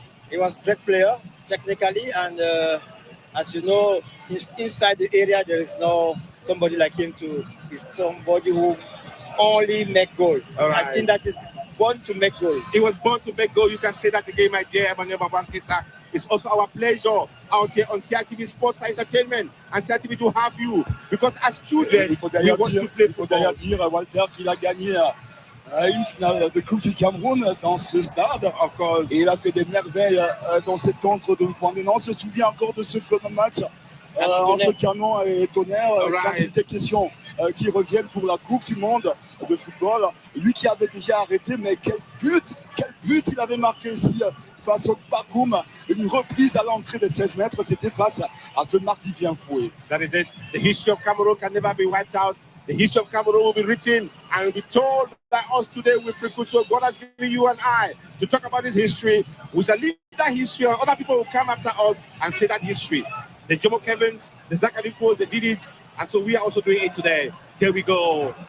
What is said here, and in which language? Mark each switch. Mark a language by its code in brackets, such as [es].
[en] He was a great player, technically, and as you know, inside the area, there is no somebody like him is somebody who only make goal. Right. I think that is born to make goal. He was born to make goal. You can say that again, my dear Emmanuel Mabankesa. It's also our pleasure out here on CITV Sports Entertainment and CITV to have you. Because as children, we want to play football. [fr] Il faut d'ailleurs dire, Walter, qu'il a gagné une finale de Coupe du Cameroun dans ce stade. [en] Of course. [fr] Et il a fait des merveilles dans cet entre de Fondénan. On se souvient encore de ce fameux match entre Canon et Tonnerre, quand il était question qu'il revienne pour la Coupe du Monde de football. Lui qui avait déjà arrêté, mais quel but il avait marqué ici face au Bakoum. Une reprise à l'entrée des 16 mètres, c'était face à Feu-Marc Vivien Fouet. [en] That is it. The history of Cameroon can never be wiped out. The history of Cameroon will be written and will be told by us today with Rikuto. God has given you and I to talk about this history. We shall leave that history, and other people will come after us and say that history. The Jomo Kevins, the Zachary Pose, they did it, and so we are also doing it today. There we go.